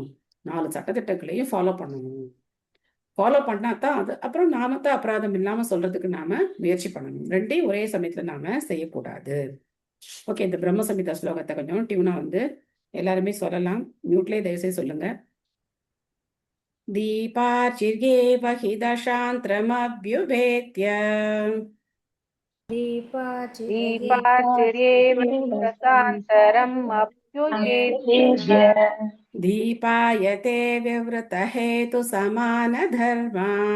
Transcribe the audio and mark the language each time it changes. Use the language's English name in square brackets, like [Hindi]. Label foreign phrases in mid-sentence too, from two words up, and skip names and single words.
[Tamil] 4 சட்டத்திட்டங்களையும் ஃபாலோ பண்ணணும். ஃபாலோ பண்ணாதான் அது அப்புறம் நாம தான் அபராதம் இல்லாம சொல்றதுக்கு நாம முயற்சி பண்ணணும். 2ஐயும் ஒரே சமயத்துல நாம செய்யக்கூடாது. ஓகே, இந்த பிரம்ம சமிதா ஸ்லோகத்தை கொஞ்சம் டியூனா எல்லாருமே சொல்லலாம். மியூட்லேயே தயவுசெய்து சொல்லுங்க. [Sanskrit] दीपाचिर्येव हि दशान्तरमभ्युपेत्य दीपाचिरेव दशान्तरम् अभ्युपेत्य दीपायते विवृतहेतुसमानधर्मा